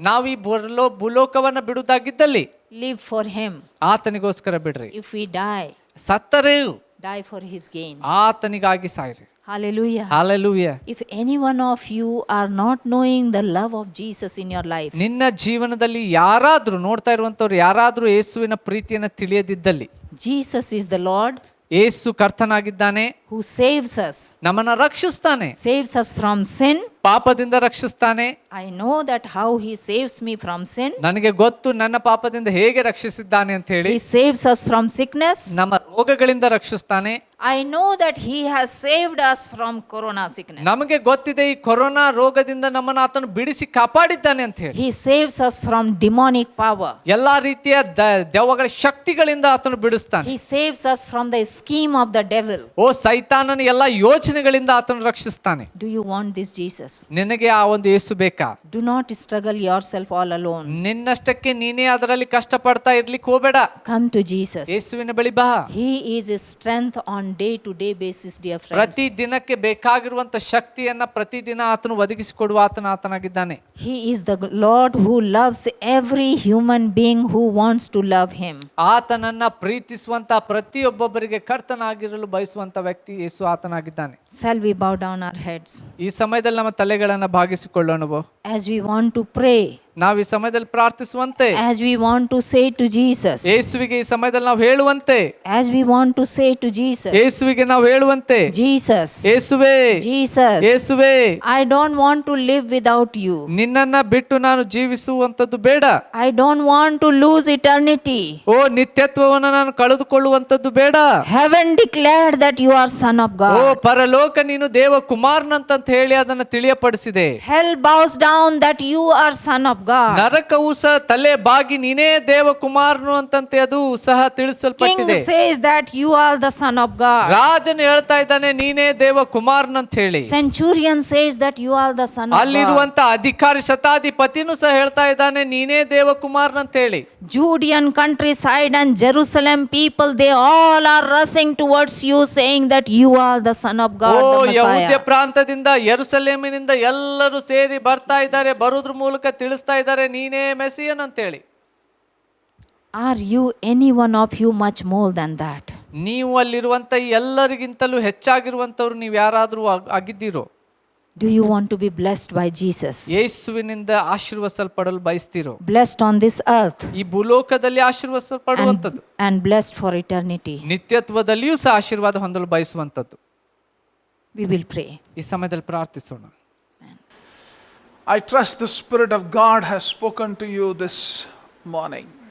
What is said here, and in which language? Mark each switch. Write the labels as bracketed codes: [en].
[kn] ನಾವು ಈ ಭೂಲೋಕವನ್ನ ಬಿಡುವುದಾಗಿದ್ದಲ್ಲಿ [en] live for Him. [kn] ಆತನಿಗೋಸ್ಕರ ಬಿಡ್ರಿ. [en] If we die, [kn] ಸತ್ತರೆ [en] die for His gain. [kn] ಆತನಿಗಾಗಿ ಸಾಯ್ರಿ. Hallelujah. Hallelujah. [en] If any one of you are not knowing the love of Jesus in your life, [kn] ನಿನ್ನ ಜೀವನದಲ್ಲಿ ಯಾರಾದ್ರೂ ನೋಡ್ತಾ ಇರುವಂತವ್ರು ಯಾರಾದ್ರೂ ಯೇಸುವಿನ ಪ್ರೀತಿಯನ್ನ ತಿಳಿಯದಿದ್ದಲ್ಲಿ, [en] Jesus is the Lord [kn] Yesu ಕರ್ತನಾಗಿದ್ದಾನೆ, [en] who saves us, [kn] ನಮ್ಮನ್ನ ರಕ್ಷಿಸ್ತಾನೆ, [en] saves us from sin. [kn] ಪಾಪದಿಂದ ರಕ್ಷಿಸ್ತಾನೆ. [en] I know that how He saves me from sin. [kn] ನನಗೆ ಗೊತ್ತು ನನ್ನ ಪಾಪದಿಂದ ಹೇಗೆ ರಕ್ಷಿಸಿದ್ದಾನೆ ಅಂತ ಹೇಳಿ. [en] He saves us from sickness. [kn] ನಮ್ಮ ರೋಗಗಳಿಂದ ರಕ್ಷಿಸ್ತಾನೆ. [en] I know that He has saved us from corona sickness. [kn] ನಮಗೆ ಗೊತ್ತಿದೆ ಈ ಕೊರೋನಾ ರೋಗದಿಂದ ನಮ್ಮನ್ನ ಆತನು ಬಿಡಿಸಿ ಕಾಪಾಡಿದ್ದಾನೆ ಅಂತ ಹೇಳಿ. [en] He saves us from demonic power. [kn] ಎಲ್ಲಾ ರೀತಿಯ ದೆವ್ವಗಳ ಶಕ್ತಿಗಳಿಂದ ಆತನು ಬಿಡಿಸ್ತಾನೆ. [en] He saves us from the scheme of the devil. [kn] ಓ ಸೈತಾನನ ಎಲ್ಲಾ ಯೋಚನೆಗಳಿಂದ ಆತನು ರಕ್ಷಿಸ್ತಾನೆ. [en] Do you want this Jesus? [kn] ನಿನಗೆ ಆ ಒಂದು ಯೇಸು ಬೇಕಾ? [en] Do not struggle yourself all alone. [kn] ನಿನ್ನಷ್ಟಕ್ಕೆ ನೀನೇ ಅದರಲ್ಲಿ ಕಷ್ಟ ಪಡ್ತಾ ಇರ್ಲಿಕ್ಕೆ ಹೋಗಬೇಡ. [en] Come to Jesus. [kn] ಯೇಸುವಿನ ಬಳಿ ಬಾ. [en] He is a strength on day to day basis, dear friends. [kn] ಪ್ರತಿ ದಿನಕ್ಕೆ ಬೇಕಾಗಿರುವಂತ ಶಕ್ತಿಯನ್ನ ಪ್ರತಿದಿನ ಆತನು ಒದಗಿಸಿಕೊಡುವ ಆತನಾಗಿದ್ದಾನೆ. [en] He is the Lord who loves every human being who wants to love Him. [kn] ಆತನನ್ನ ಪ್ರೀತಿಸುವಂತ ಪ್ರತಿಯೊಬ್ಬೊಬ್ಬರಿಗೆ ಕರ್ತನಾಗಿರಲು ಬಯಸುವಂತ ವ್ಯಕ್ತಿ ಯೇಸು ಆತನಾಗಿದ್ದಾನೆ. [en] Shall we bow down our heads? [kn] ಈ ಸಮಯದಲ್ಲಿ ನಮ್ಮ ತಲೆಗಳನ್ನ ಭಾಗಿಸಿಕೊಳ್ಳೋಣವೋ? [en] As we want to pray, [kn] ನಾವು ಈ ಸಮಯದಲ್ಲಿ ಪ್ರಾರ್ಥಿಸುವಂತೆ, [en] as we want to say to Jesus, [kn] ಯೇಸುವಿಗೆ ಈ ಸಮಯದಲ್ಲಿ ನಾವು ಹೇಳುವಂತೆ, [en] as we want to say to Jesus, [kn] ಯೇಸುವಿಗೆ ನಾವು ಹೇಳುವಂತೆ, [en] Jesus, [kn] ಯೇಸುವೇ, [en] Jesus, [kn] ಯೇಸುವೇ, [en] I don't want to live without you. [kn] ನಿನ್ನನ್ನ ಬಿಟ್ಟು ನಾನು ಜೀವಿಸುವಂತದ್ದು ಬೇಡ. [en] I don't want to lose eternity. [kn] ಓ ನಿತ್ಯತ್ವವನ್ನು ನಾನು ಕಳೆದುಕೊಳ್ಳುವಂತದ್ದು ಬೇಡ. [en] Heaven declared that you are Son of oh God. [kn] ಪರಲೋಕ ನೀನು ದೇವ ಕುಮಾರನಂತ ಹೇಳಿ ಅದನ್ನ ತಿಳಿಯಪಡಿಸಿದೆ. [en] Hell bows down that you are Son of God. [kn] ನರಕವು ಸಹ ತಲೆ ಬಾಗಿ ನೀನೇ ದೇವ ಕುಮಾರನು ಅಂತಂತೆ ಅದು ಸಹ [en] King [kn] ತಿಳಿಸಲ್ಪಟ್ಟಿದೆ. [en] says that you are the Son of God. [kn] ರಾಜನು ಹೇಳ್ತಾ ಇದ್ದಾನೆ ನೀನೇ ದೇವ ಕುಮಾರನಂತ ಹೇಳಿ. [en] Centurion says that you are the Son of God. [kn] ಅಲ್ಲಿರುವಂತ ಅಧಿಕಾರಿ ಶತಾಧಿಪತಿನೂ ಸಹ ಹೇಳ್ತಾ ಇದ್ದಾನೆ ನೀನೇ ದೇವ ಕುಮಾರನಂತ ಹೇಳಿ. [en] Judean countryside and Jerusalem people, they all are rushing towards you saying that you are the Son of God, oh the [kn] ಯಹೂದ್ಯ [en] Messiah. [kn] ಪ್ರಾಂತದಿಂದ ಯೆರೂಸಲೇಮಿನಿಂದ ಎಲ್ಲರೂ ಸೇರಿ ಬರ್ತಾ ಇದ್ದಾರೆ, ಬರೋದ್ರ ಮೂಲಕ ತಿಳಿಸ್ತಾ ಇದ್ದಾರೆ ನೀನೇ ಮೆಸಿಯನ್ ಅಂತ ಹೇಳಿ. [en] Are you any one of you much more than that? [kn] ನೀವು ಅಲ್ಲಿರುವಂತ ಎಲ್ಲರಿಗಿಂತಲೂ ಹೆಚ್ಚಾಗಿರುವಂತವ್ರು ನೀವು ಯಾರಾದ್ರೂ ಆಗಿದ್ದೀರೋ? [en] Do you want to be blessed by Jesus? [kn] ಯೇಸುವಿನಿಂದ ಆಶೀರ್ವದಿಸಲ್ಪಡಲು ಬಯಸ್ತಿರೋ? [en] Blessed on this earth [kn] ಈ ಭೂಲೋಕದಲ್ಲಿ ಆಶೀರ್ವದಿಸಲ್ಪಡುವಂಥದ್ದು, [en] and blessed for eternity. [kn] ನಿತ್ಯತ್ವದಲ್ಲಿಯೂ ಸಹ ಆಶೀರ್ವಾದ ಹೊಂದಲು ಬಯಸುವಂಥದ್ದು. [en] We will pray. [kn] ಈ ಸಮಯದಲ್ಲಿ ಪ್ರಾರ್ಥಿಸೋಣ. [en] I trust the Spirit of God has spoken to you this morning.